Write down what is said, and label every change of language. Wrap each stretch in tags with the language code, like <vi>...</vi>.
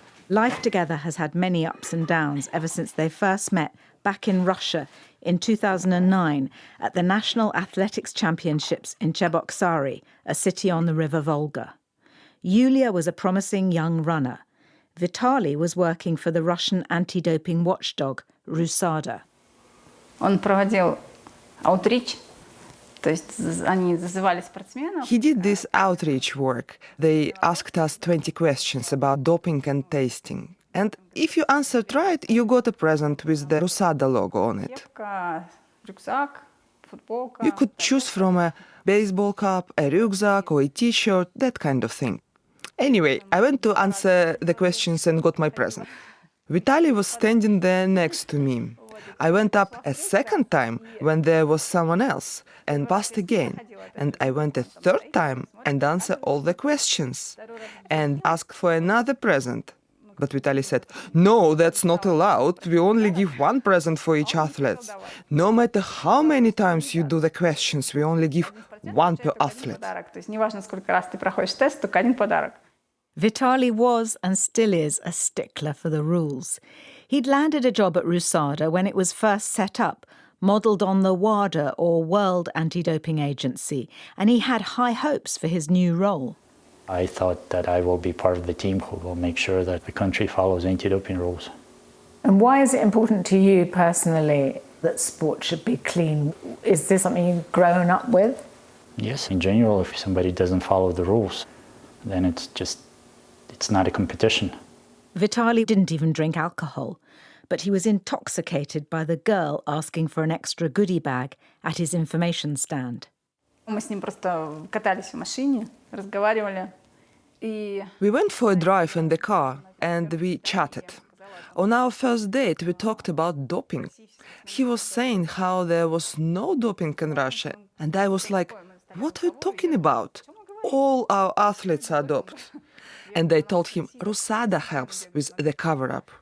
<en>Life together has had many ups and downs ever since they first met back in Russia in 2009 at the National Athletics Championships in Cheboksary, a city on the River Volga. Yulia was a promising young runner. Vitaly was working for the Russian anti-doping watchdog, RUSADA.</en> <ru>Он проводил outreach, то есть они зазывали спортсменов.</ru> <en>He did this outreach work. They asked us 20 questions about doping and tasting. And if you answered right, you got a present with the RUSADA logo on it.</en> <ru>Кепка, рюкзак, футболка.</ru> <en>You could choose from a baseball cap, a rucksack or a t-shirt, that kind of thing. Anyway, I went to answer the questions and got my present. Vitaly was standing there next to me. I went up a second time when there was someone else and passed again. And I went a third time and answered all the questions and asked for another present. But Vitaly said, no, that's not allowed. We only give one present for each athlete. No matter how many times you do the questions, we only give one per athlete.</en> <ru>То есть неважно, сколько раз ты проходишь тест, только один подарок.</ru> <en>Vitaly was and still is a stickler for the rules. He'd landed a job at RUSADA when it was first set up, modelled on the WADA, or World Anti-Doping Agency, and he had high hopes for his new role. I thought that I will be part of the team who will make sure that the country follows anti-doping rules. And why is it important to you personally that sport should be clean? Is this something you've grown up with? Yes, in general, if somebody doesn't follow the rules, then it's not a competition. Vitaly didn't even drink alcohol, but he was intoxicated by the girl asking for an extra goodie bag at his information stand.</en> <ru>Мы с ним просто катались в машине, разговаривали. И</ru> <en>We went for a drive in the car and we chatted. On our first date, we talked about doping. He was saying how there was no doping in Russia, and I was like, what are you talking about? All our athletes are doped. And I told him Rusada helps with the cover-up.</en>